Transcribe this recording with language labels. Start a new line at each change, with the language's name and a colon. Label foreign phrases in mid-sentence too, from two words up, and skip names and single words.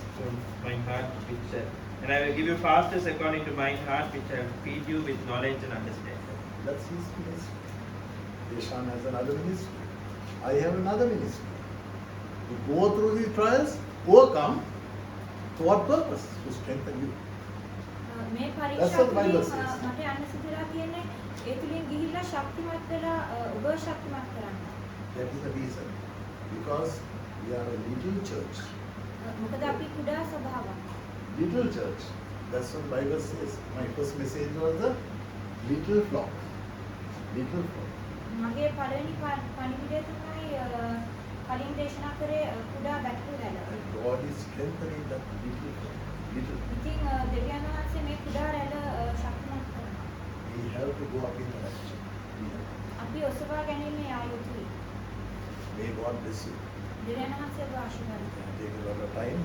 English: Mine heart, which and I will give you pastors according to mine heart, which I will feed you with knowledge and understanding. That's his ministry. Deshan has another ministry. I have another ministry. To go through the trials, overcome, for what purpose? To strengthen you.
Sinhala: මේ
English: That's
Sinhala: පරීක්ෂා
English: what the Bible
Sinhala: තුළින්
English: says.
Sinhala: මට යන්න සිදුලා තියෙන්නේ ඒ තුළින් ගිහිල්ලා ශක්තිමත් වෙලා ඔබ ශක්තිමත් කරන්න.
English: That is the reason. Because we are a little church.
Sinhala: මොකද අපි කුඩා සභාවක්.
English: Little church. That's what the Bible says. My first message was the little flock. Little flock.
Sinhala: මගේ පළවෙනි පණිවිඩය තමයි කලින් දේශනා කරේ කුඩා බැටළු රැළ.
English: And God is strengthening that little flock. Little.
Sinhala: ඉතින් දෙවියන් වහන්සේ මේ කුඩා රැළ ශක්තිමත් කරනවා.
English: We have to go up in the rapture. We have.
Sinhala: අපි ඔසවා ගැනීමේ ආයුතුයි.
English: May God bless you.
Sinhala: දෙවියන් වහන්සේ ඔබ ආශිර්වාද කරනවා.
English: Take a lot of time.